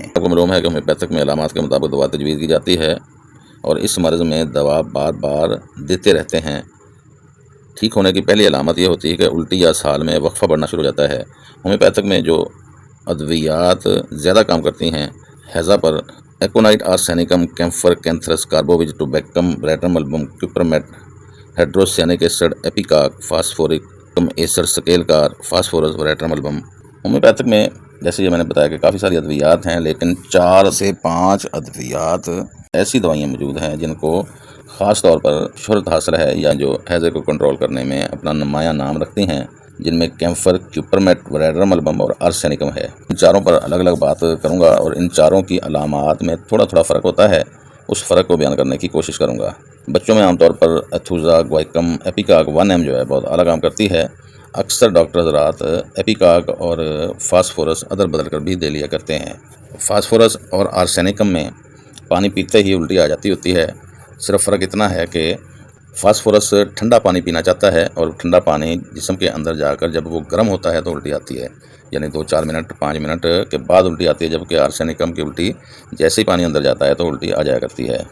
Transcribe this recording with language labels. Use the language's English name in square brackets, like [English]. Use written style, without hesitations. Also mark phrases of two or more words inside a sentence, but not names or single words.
[Urdu] آپ کو معلوم ہے کہ ہومیوپیتھک میں علامات کے مطابق دوا تجویز کی جاتی ہے، اور اس مرض میں دوا بار بار دیتے رہتے ہیں۔ ٹھیک ہونے کی پہلی علامت یہ ہوتی ہے کہ الٹی یا اسہال میں وقفہ بڑھنا شروع ہو جاتا ہے۔ ہومیوپیتھک میں جو ادویات زیادہ کام کرتی ہیں ہیضہ پر، ایکونائٹ، آرسینیکم، کیمفر، کینتھرس، کاربوویج، ٹوبیکم، ریٹرملبم، کیوپرمیٹ، ہائیڈروسیانک ایسڈ، ایپیکاک، فاسفورک ایسڈ، سکیلکار، فاسفورس، ریٹرملبم۔ ہومیوپیتھک میں جیسے یہ میں نے بتایا کہ کافی ساری ادویات ہیں، لیکن 4 سے 5 ادویات ایسی دوائیاں موجود ہیں جن کو خاص طور پر شہرت حاصل ہے، یا جو ہیضے کو کنٹرول کرنے میں اپنا نمایاں نام رکھتی ہیں، جن میں کیمفر، کیوپرمیٹ، ریٹرملبم اور آرسینیکم ہے۔ ان چاروں پر الگ الگ بات کروں گا، اور ان چاروں کی علامات میں تھوڑا فرق ہوتا ہے، اس فرق کو بیان کرنے کی کوشش کروں گا۔ بچوں میں عام طور پر ایتھوزا گوائکم ایپیکاک 1 جو ہے بہت اعلیٰ کام کرتی ہے۔ اکثر ڈاکٹر حضرات ایپیکاک اور فاسفورس ادر بدل کر بھی دے لیا کرتے ہیں۔ فاسفورس اور آرسینیکم میں پانی پیتے ہی الٹی آ جاتی ہوتی ہے، صرف فرق اتنا ہے کہ فاسفورس ٹھنڈا پانی پینا چاہتا ہے، اور ٹھنڈا پانی جسم کے اندر جا کر جب وہ گرم ہوتا ہے تو الٹی آتی ہے، یعنی 2-4 منٹ 5 منٹ کے بعد الٹی آتی ہے، جبکہ آرسینیکم کی الٹی جیسے ہی پانی اندر جاتا ہے تو الٹی آ جایا کرتی ہے۔